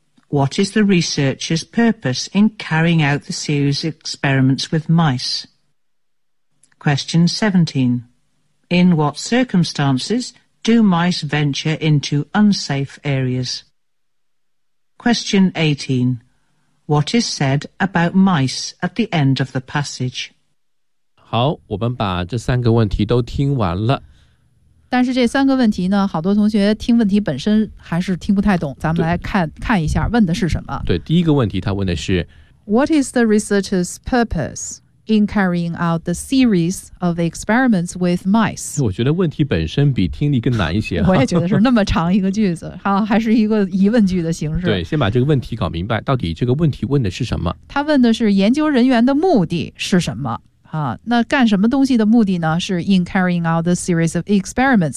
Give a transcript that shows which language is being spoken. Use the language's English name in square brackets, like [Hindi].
[English] What is the researcher's purpose in carrying out the series of experiments with mice? Question 17. In what circumstances do mice venture into unsafe areas? Question 18. What is said about mice at the end of the passage? [Chinese] 好，我们把这三个问题都听完了。但是这三个问题呢，好多同学听问题本身还是听不太懂，咱们来看看一下问的是什么。对，第一个问题他问的是 [English] What is the researcher's purpose in carrying out the series of experiments with mice? [Chinese] 我觉得问题本身比听力更难一些。我也觉得是那么长一个句子，好，还是一个疑问句的形式。对，先把这个问题搞明白，到底这个问题问的是什么。他问的是研究人员的目的是什么。啊，那干什么东西的目的呢？ [English] 是 in carrying out the series of experiments.